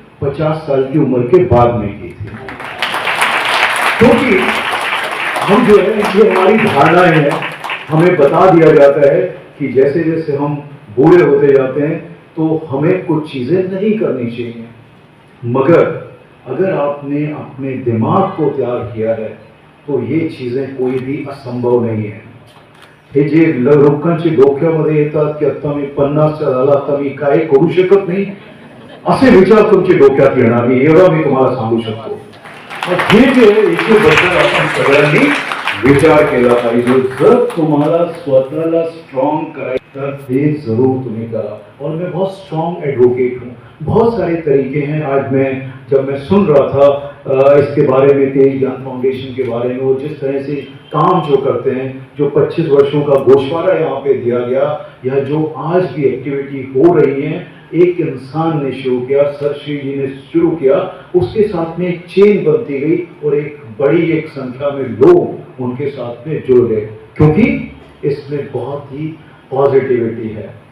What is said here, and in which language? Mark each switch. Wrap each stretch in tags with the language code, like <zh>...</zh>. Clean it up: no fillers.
<hi>50 साल की उम्र के बाद में की थी, क्योंकि हम जो है ये हमारी धारणाएं हैं, हमें बता दिया जाता है कि जैसे जैसे हम बूढ़े होते जाते हैं तो हमें कुछ चीजें नहीं करनी चाहिए, मगर अगर आपने अपने दिमाग को तैयार किया है तो ये चीजें कोई भी असंभव नहीं है।</hi> <mr>हे जे लोकांचे डोक्यामध्ये येतात की आता मी 50च्या झाला, आता मी काय करू शकत नाही, असे विचार तुमच्या डोक्यात येणार नाही, एवढं मी तुम्हाला सांगू शकतो। हे जे याच्याबद्दल आपण सगळ्यांनी विचार केला पाहिजे। जर तुम्हाला स्वतःला स्ट्रॉन्ग करायचं तर ते जरूर तुम्ही करा।</mr> <hi>और मैं बहुत स्ट्रॉन्ग एडवोकेट हूँ, बहुत सारे तरीके हैं। आज जब मैं सुन रहा था इसके बारे में, तेज ज्ञान फाउंडेशन के बारे में, और जिस तरह से काम जो करते हैं, जो 25 वर्षों का गोशवारा यहाँ पे दिया गया, या जो आज भी एक्टिविटी हो रही है, एक इंसान ने शुरू किया, सर श्री जी ने शुरू किया, उसके साथ में एक चेन बनती गई और एक बड़ी एक संख्या में लोग उनके साथ में जुड़ गए, क्योंकि इसमें बहुत ही पॉजिटिविटी है।</hi>